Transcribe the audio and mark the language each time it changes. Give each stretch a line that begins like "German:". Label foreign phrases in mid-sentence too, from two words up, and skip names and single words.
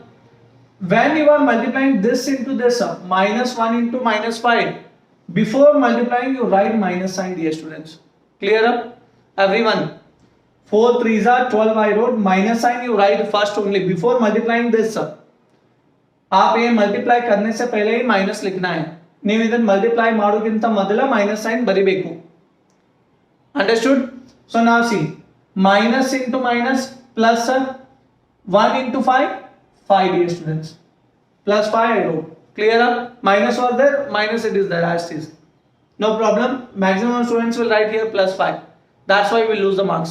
English: When you are multiplying this into this, minus 1 into minus 5. Before multiplying you write minus sign, dear students. Clear? Everyone? 4 3s are 12 I wrote. Minus sign you write first only. Before multiplying this,
Hindi: आप ये मल्टीप्लाई करने से पहले ही माइनस लिखना है.
Kannada: ನೀವು ಇದನ್ನು ಮಲ್ಟಿಪ್ಲೈ ಮಾಡೋಕ್ಕಿಂತ ಮೊದಲ
English: minus sign
Kannada: ಬರಿಬೇಕು.
English: Understood? So
Kannada: ನಾವು ಸಿ
English: minus into minus plus 1 into 5, 5 dear students. Plus 5 I wrote. Clear up? Minus was there, minus it is there as it is. No problem. Maximum students will write here plus 5. That's why we lose the marks.